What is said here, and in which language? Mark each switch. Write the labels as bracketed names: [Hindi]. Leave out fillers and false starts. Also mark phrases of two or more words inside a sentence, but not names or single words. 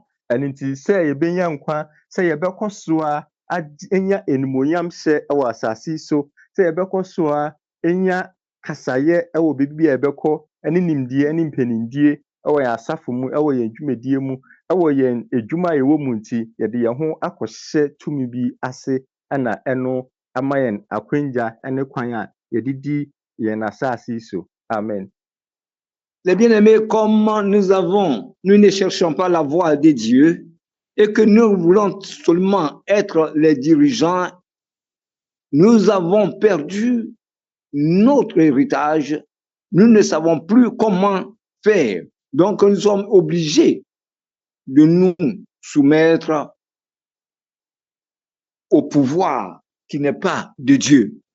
[Akan] Ɛno nti sɛ yɛbɛnya nkwa, sɛ yɛbɛkɔ so a enya enumonyam hyɛ wɔ asase yi so, sɛ yɛbɛkɔ so a enya kasayɛ wɔ baabi a yɛbɛkɔ ne nimdeɛ ne mpanimdie ɛwɔ yɛn asafo mu, ɛwɔ yɛn dwumadie mu, ɛwɔ yɛn edwuma a yɛwɔ mu nti, yɛde yɛn ho akɔhyɛ tumi bi ase ɛna ɛno ama yɛn akwangya ne kwan a yɛde di yɛn asase yi so. Amen. [French] Les bien-aimés, comme nous ne cherchons pas la voix de Dieu et que nous voulons seulement être les dirigeants, nous avons perdu notre héritage. Nous ne savons plus comment faire. Donc, nous sommes obligés de nous soumettre au pouvoir qui n'est pas de Dieu.